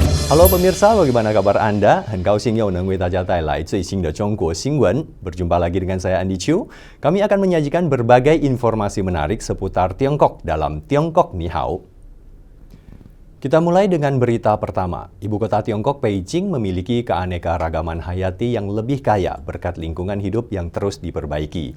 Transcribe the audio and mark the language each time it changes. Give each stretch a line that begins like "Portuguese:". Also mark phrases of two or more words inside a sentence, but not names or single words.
Indonesian: Halo pemirsa, bagaimana kabar Anda?
Chinese: 很高兴又能为大家带来最新的中国新闻.
Indonesian: Berjumpa lagi dengan saya Andi Chu. Kami akan menyajikan berbagai informasi menarik seputar Tiongkok dalam Tiongkok Ni Hao. Kita mulai dengan berita pertama. Ibu kota Tiongkok, Beijing, memiliki keanekaragaman hayati yang lebih kaya berkat lingkungan hidup yang terus diperbaiki.